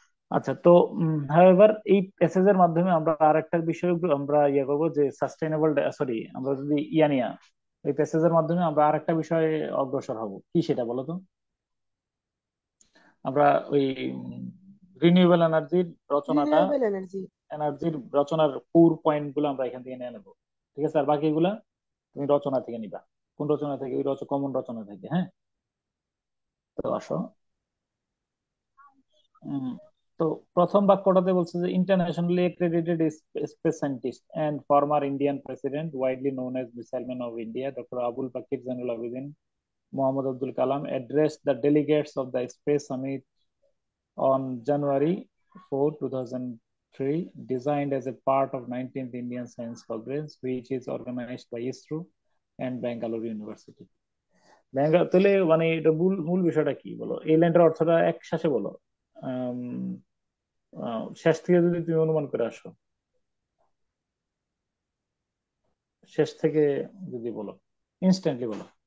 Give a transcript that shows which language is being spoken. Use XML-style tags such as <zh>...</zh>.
<bn>আচ্ছা, তো হাউএভার এই প্যাসেজের মাধ্যমে আমরা আরেকটা বিষয় আমরা ইয়ে করবো যে সাস্টেইনেবল, সরি, আমরা যদি নিয়া এই প্যাসেজের মাধ্যমে আমরা আরেকটা বিষয়ে অগ্রসর হব, কি সেটা বলো তো? আমরা ওই রিনিউয়েবল রিনিউয়েবল এনার্জি। এনার্জির রচনার কোর পয়েন্ট গুলো আমরা এখান থেকে নিয়ে নেবো, ঠিক আছে? আর বাকিগুলা তুমি রচনা থেকে নিবা, কোন রচনা থেকে? ওই কমন রচনা থেকে, হ্যাঁ। তো আসো, উম, তো প্রথম বাক্যটাতে বলছে যে</bn> <en>Internationally accredited space scientist and former Indian president widely known as missile man of India doctor Abul Pakir Jainulabdeen Mohammad Abdul Kalam addressed the delegates of the Space Summit on January 4, 2003, designed as a part of 19th Indian Science Congress, which is organized by ISRO and Bangalore University.</en> <bn>তাহলে মানে এটা মূল মূল বিষয়টা কি বলো, এই লাইনটার অর্থটা এক শ্বাসে বলো। আম, শেষ থেকে যদি তুমি অনুমান করে আসো, শেষ থেকে যদি বলো, ইনস্ট্যান্টলি বলো।</bn>